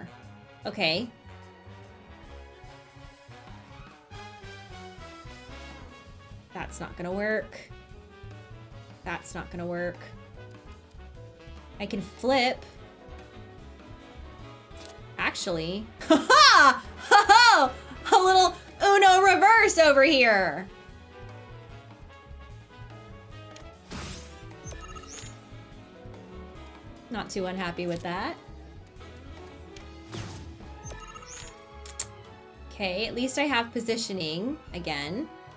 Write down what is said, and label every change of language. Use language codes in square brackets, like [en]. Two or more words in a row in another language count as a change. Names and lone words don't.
[en] Okay. That's not gonna work. That's not gonna work. I can flip. Actually. Ha-ha! Ha-ha! A little Uno reverse over here. Not too unhappy with that. Okay, at least I have positioning again.